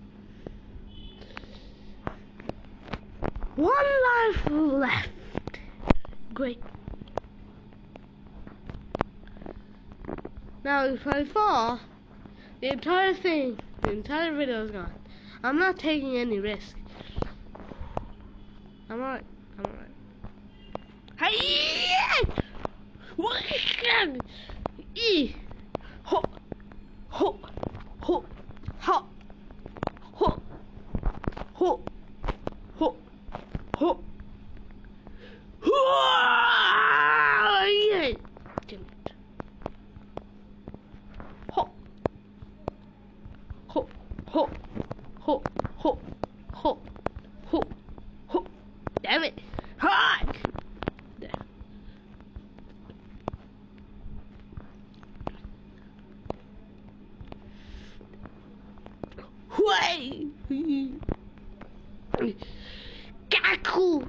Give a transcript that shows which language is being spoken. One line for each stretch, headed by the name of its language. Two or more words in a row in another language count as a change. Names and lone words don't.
English: One life left. Great. Now if I fall, the entire video is gone. I'm not taking any risk. I'm alright. Hey! Ho! Ho! Ho! Ho! Ho! Ho! Ho! Ho! Yeah! Ho! Ho! Ho! Ho! Ho! Ho! Ho! Ho! Damn it! Hi! There. Way! Gaku!